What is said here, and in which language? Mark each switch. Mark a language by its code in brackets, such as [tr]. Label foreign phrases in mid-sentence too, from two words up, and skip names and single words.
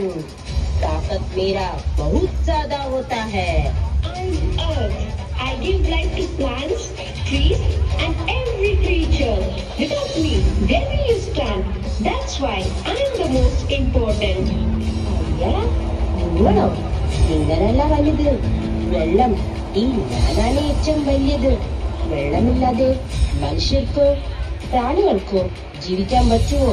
[hi] ताकत मेरा बहुत ज्यादा होता है. [en] I give life to plants, trees, and every creature. Without me, where will you stand? That's why I am the most important. [ml] നിങ്ങളോ? നിങ്ങളല്ല വലുത്. വെള്ളം ഈ ഞാനാണ് ഏറ്റവും വലിയത്. വെള്ളമില്ലാതെ മനുഷ്യർക്കോ പ്രാണികൾക്കോ ജീവിക്കാൻ പറ്റുമോ?